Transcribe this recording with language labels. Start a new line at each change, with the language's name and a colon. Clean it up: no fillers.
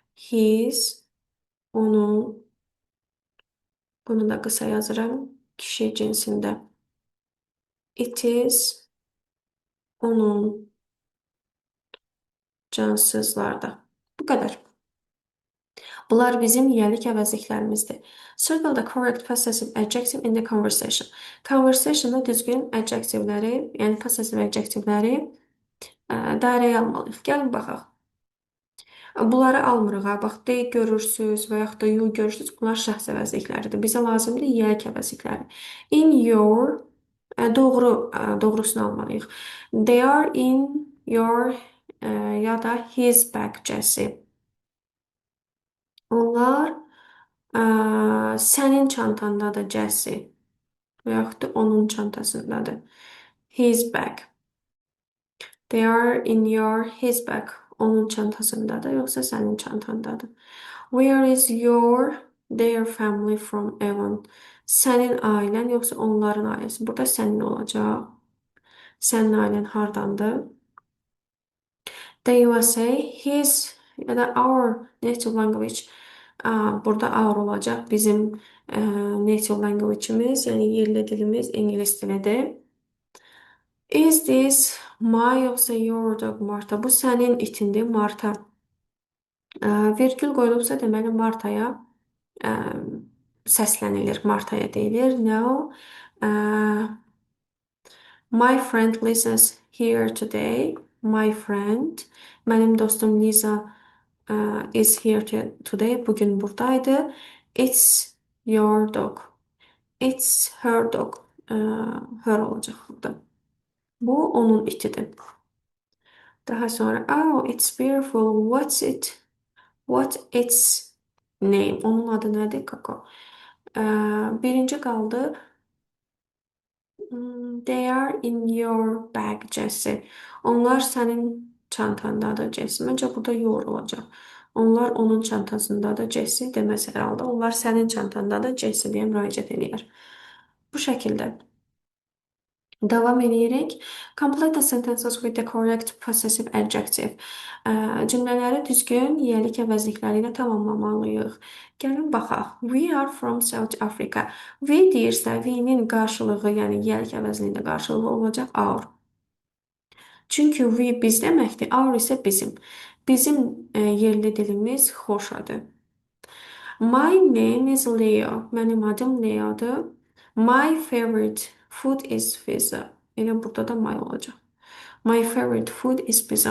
Azerbaijani: His, onun. Bunu da qısa yazıram kişi cinsində.
English: It is,
Azerbaijani: onun. Cansızlarda. Bu qədər. Bunlar bizim yiyəlik əvəzliklərimizdir.
English: Circle the correct possessive adjective in the conversation.
Azerbaijani: Conversationda düzgün adjectiveləri, yəni possessive adjectiveləri dairəyə almalıyıq. Gəlin baxaq. Bunları almırıq. Bax, de görürsüz və yaxud da you görürsüz. Bunlar şəxs əvəzlikləridir. Bizə lazımdır yiyəlik əvəzlikləri.
English: In your,
Azerbaijani: Doğrusunu almalıyıq.
English: They are in your
Azerbaijani: ya da
English: his bag, Jesse.
Azerbaijani: Onlar sənin çantandadır, Jesse. Və yaxud da onun çantasındadır. His bag.
English: They are in his bag.
Azerbaijani: Onun çantasındadır, yoxsa sənin çantandadır.
English: Where is their family from, Evan?
Azerbaijani: Sənin ailən, yoxsa onların ailəsi? Burada sənin olacaq. Sənin ailən hardandır?
English: The USA, his
Azerbaijani: ya da
English: our native language.
Azerbaijani: Burada our olacaq. Bizim native language'imiz, yəni yerli dilimiz ingilis dilidir.
English: Is this my
Azerbaijani: yoxsa
English: your dog, Marta?
Azerbaijani: Bu sənin itindir, Marta. Vergül qoyulubsa deməli Martaya ə, səslənilir, Martaya deyilir.
English: No. My friend Lisa's here today. My friend,
Azerbaijani: mənim dostum
English: Lisa is here today.
Azerbaijani: Bugün buradaydı.
English: It's your dog. It's her dog.
Azerbaijani: Her olacaq burada. Bu onun itidir. Daha sonra,
English: oh, it's beautiful. What its name?
Azerbaijani: Onun adı nədir? Koko. Birinci qaldı.
English: They are in your bag, Jesse.
Azerbaijani: Onlar sənin çantandadır, Jesse. Məncə burada your olacaq. Onlar onun çantasındadır, Jesse deməz hər halda. Onlar sənin çantandadır, Jesse deyə müraciət edir. Bu şəkildə. Davam edirik.
English: Complete the sentences with the correct possessive adjective.
Azerbaijani: Cümlələri düzgün yiyəlik əvəzlikləri ilə tamamlamalıyıq. Gəlin baxaq.
English: We are from South Africa.
Azerbaijani: We deyirsə, we-nin qarşılığı, yəni yiyəlik əvəzliyində qarşılığı olacaq our. Çünki we biz deməkdir, our isə bizim. Bizim yerli dilimiz Xoşadır.
English: My name is Leo.
Azerbaijani: Mənim adım Leo'dur.
English: My favorite food is pizza.
Azerbaijani: Elə burada da my olacaq.
English: My favorite food is pizza.